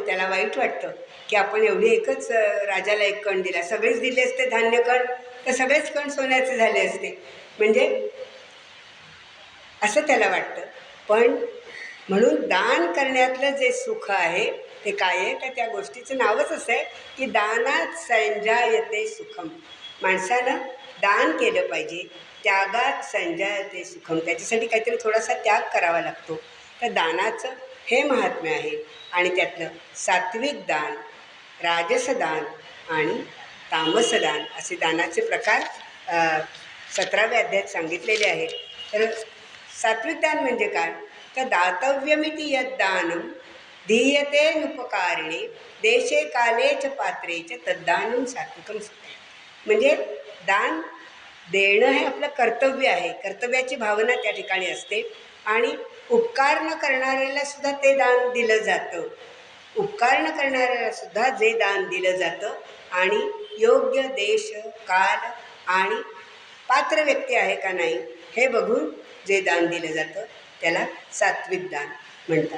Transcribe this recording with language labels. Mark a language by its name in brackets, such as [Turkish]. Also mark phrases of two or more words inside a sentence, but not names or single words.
[Marathi] त्याला वाईट वाटतं की आपण एवढी एकच राजाला एक कण दिला, सगळेच दिले असते धान्य कण तर सगळेच कण सोन्याचे झाले असते, म्हणजे असं त्याला वाटतं. पण म्हणून दान करण्यातलं जे सुख आहे ते काय आहे, तर त्या गोष्टीचं नावच असं आहे की [Sanskrit] दानात संजायते सुखम. [Marathi] माणसानं दान केलं पाहिजे, [Sanskrit] त्यागात संजायते सुखम. [Marathi] त्याच्यासाठी काहीतरी थोडासा त्याग करावा लागतो. तर दानाचं हे महात्म्य आहे. आणि त्यातलं सात्विक दान, राजसदान आणि तामसदान असे दानाचे प्रकार 17व्या अध्यायात सांगितलेले आहेत. तर सात्विक दान म्हणजे काय, तर [Sanskrit] दातव्यमिती यद्दानं दीयते नुपकारिणे देशे काले च पात्रे च तद्दानं सात्विकम सुखे. [Marathi] म्हणजे दान देणं हे आपलं कर्तव्य आहे, कर्तव्याची भावना त्या ठिकाणी असते. आणि उपकार न करणाऱ्याला सुद्धा ते दान दिलं जातं. उपकार न करणाऱ्याला सुद्धा जे दान दिलं जातं आणि योग्य देश काल आणि पात्र व्यक्ती आहे का नाही हे बघून जे दान दिलं जातं त्याला सात्विक दान म्हणतात.